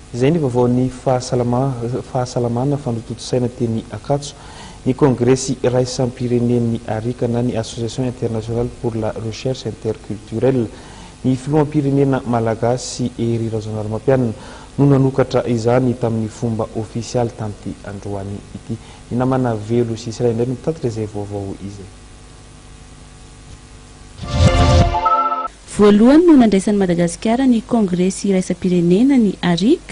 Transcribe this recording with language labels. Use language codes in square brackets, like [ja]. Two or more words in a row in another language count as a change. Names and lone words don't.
[mg] Izay ny vaovaon'ny fahasalamana fanototo-saina teny Akatso ny Kongresy raisam-pirenen'ny Arikana ny [fr] Association internationale pour la recherche interculturelle [mg] ny filoham-pirenena malagasy Ery Rajaonarimampianina no nanokatra izany tamin'ny fomba ofisialy tamin'ity androany ity. Ny namana velo sy Israel indray mitatitra izay vaovao izay. Voalohany no nandraisan'ny Madagasikara ny Kongresy raisam-pirenena ny Arika.